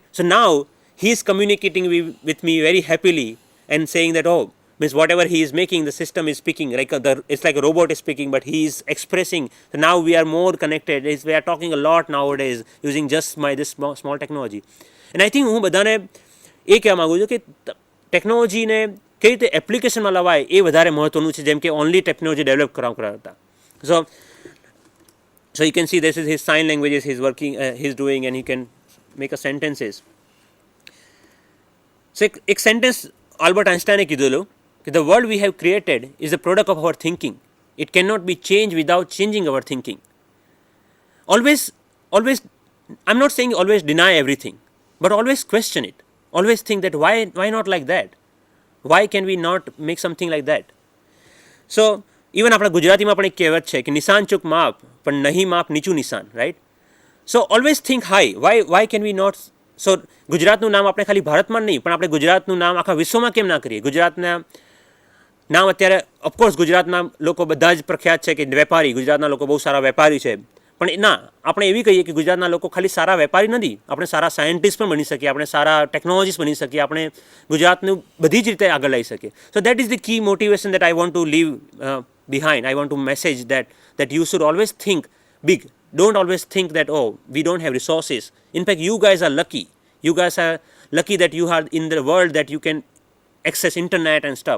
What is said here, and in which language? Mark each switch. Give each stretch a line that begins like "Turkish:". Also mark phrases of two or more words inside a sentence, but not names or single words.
English: So now he is communicating with me very happily and saying that, oh, means whatever he is making, the system is speaking, like it's like a robot is speaking, but he is expressing. So now we are more connected. We are talking a lot nowadays using just this small technology. And I think
Gujarati: હું બધાને એ કહેવા માગું છું કે ટેકનોલોજીને કઈ રીતે એપ્લિકેશનમાં લવાય એ વધારે મહત્વનું છે, જેમ કે
English: only technology develop
Gujarati: કરતા.
English: So you can see this is his sign languages he's working, he's doing, and he can make a sentences. So એક sentence Albert Einstein
Gujarati: કીધેલું કે
English: the world we have created is a product of our thinking. It cannot be changed without changing our thinking. Always, I'm not saying always deny everything, but always question it. Always think that why not like that? Why can we not make something like that? So even
Gujarati: આપણા ગુજરાતીમાં પણ એક કહેવત છે કે નિશાન ચૂક માપ પણ નહીં માપ નીચું નિશાન,
English: right? So always think high. Why can we not?
Gujarati: So ગુજરાતનું નામ આપણે ખાલી ભારતમાં નહીં, પણ આપણે ગુજરાતનું નામ આખા વિશ્વમાં કેમ ના કરીએ? ગુજરાતના નામ અત્યારે ઓફકોર્સ ગુજરાતના લોકો બધા જ પ્રખ્યાત છે કે વેપારી, ગુજરાતના લોકો બહુ સારા વેપારી છે, પણ ના, આપણે એવી કહીએ કે ગુજરાતના લોકો ખાલી સારા વેપારી નથી, આપણે સારા સાયન્ટિસ્ટ પણ બની શકીએ, આપણે સારા ટેકનોલોજીસ્ટ બની શકીએ, આપણે ગુજરાતનું બધી જ રીતે આગળ લઈ શકીએ.
English: So that is the key motivation that I want to leave behind. I want to message that you should always think big. Don't always think that, oh, we don't have resources. In fact, you guys are lucky. You guys are lucky that you are in the world that you can access internet and stuff.